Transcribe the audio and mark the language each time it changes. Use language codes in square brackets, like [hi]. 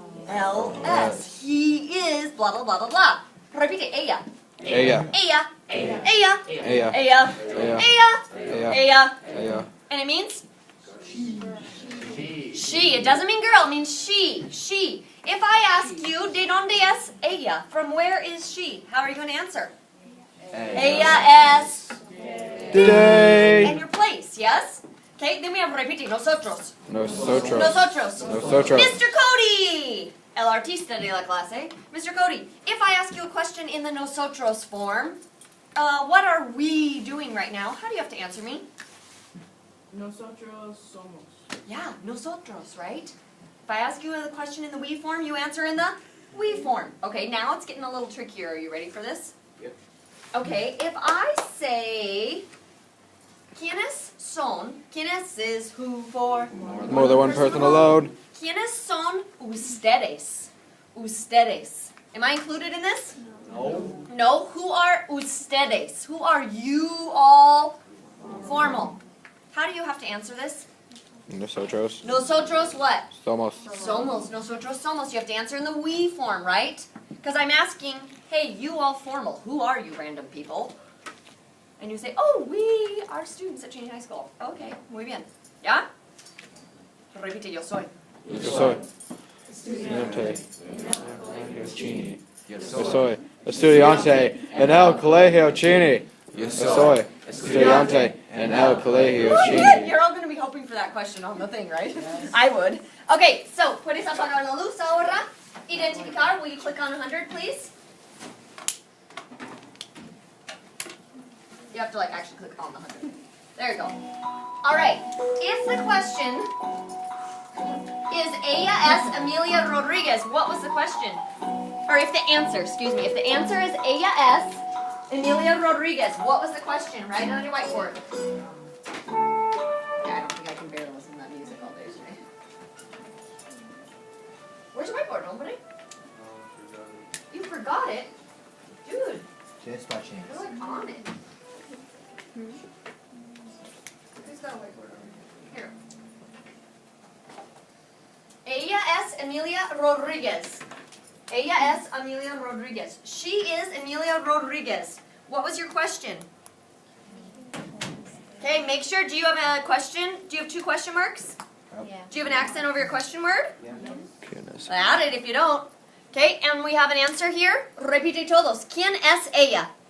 [en] LS. He is blah blah blah blah blah. [es] Repite. Ella. Ella. Ella. Ella. Ella. Ella. Ella. Ella. Ella. Ella. Ella. [en] And it means? She. It doesn't mean girl. It means she. She. If I ask you, [es] ¿de dónde es ella? [en] From where is she? How are you going to answer? [es] Ella es. [en] Today. And your place, yes? Okay, then we have repite. [es] Nosotros. Nosotros. Nosotros. Nosotros. Mr. Cody! El artista de la clase. Mr. [en] Cody, if I ask you a question in the nosotros form, what are we doing right now? How do you have to answer me? [es] Nosotros somos. [en] Yeah, nosotros, right? If I ask you a question in the we form, you answer in the we form. Okay, now it's getting a little trickier. Are you ready for this? Yep. Okay, if I say, [es] ¿quiénes son? [en] ¿Quiénes is who for? More than one person alone. [es] ¿Quiénes son ustedes? Ustedes. [en] Am I included in this? No. No. Who are ustedes? Who are you all? Formal. How do you have to answer this? [es] Nosotros. Nosotros what? Somos. Somos. Nosotros somos. [en] You have to answer in the we form, right? Because I'm asking, hey, you all formal. Who are you, random people? And you say, oh, we are students at Cheney High School. [es] Okay, muy bien. ¿Ya? Repite, yo soy. Yo soy. Estudiante. Yo soy. Estudiante en el colegio Cheney. Yo soy. Estudiante en el colegio Cheney. [en] You're all going to be hoping for that question on the thing, right? I would. Okay, so, [es] puedes apagar la luz ahora. [en] Identificar, will you click on 100, please? You have to, like, actually click on the 100. There you go. All right. If the question is [es] Ella es Emilia Rodriguez, [en] what was the question? Or if the answer, excuse me, if the answer is [es] Ella es Emilia Rodriguez, [en] what was the question? Write it on your whiteboard. Yeah, I don't think I can bear to listen to that music all day today. Where's your whiteboard, nobody? You forgot it? Dude, Just by chance. you're like on it. Who's got a whiteboard over here? [es] Ella es Emilia Rodriguez. Ella es Emilia Rodriguez. [en] She is Emilia Rodriguez. What was your question? Okay, make sure, do you have a question? Do you have 2 question marks? Yeah. Do you have an accent over your question word? Yeah. Goodness. Add it if you don't. Okay, and we have an answer here. [es] Repite todos. ¿Quién es ella?